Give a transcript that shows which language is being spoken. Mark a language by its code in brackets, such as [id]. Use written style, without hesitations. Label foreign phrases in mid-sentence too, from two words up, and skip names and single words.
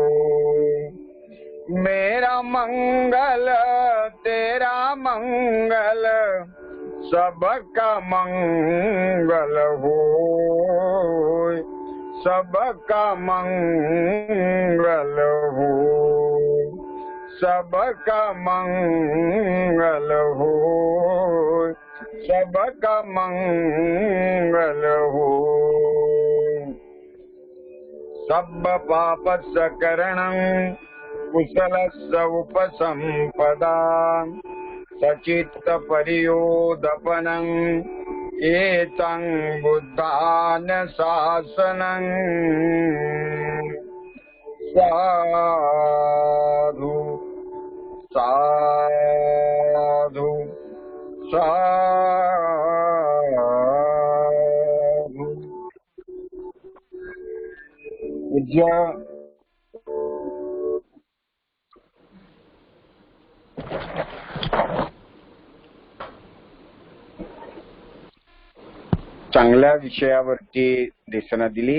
[hi] मेरा मंगल तेरा मंगल, सबका मंगल हो, सबका मंगल हो, सबका मंगल हो, सबका मंगल हो। [pi] सब पाप सकरणं कुशलस्य उपसंपदा, सचित्त परियोदपनं एतं बुद्धान शासनं। साधु साधु साधु। [mr] पूज्य चांगल्या विषयावरती देशना दिली।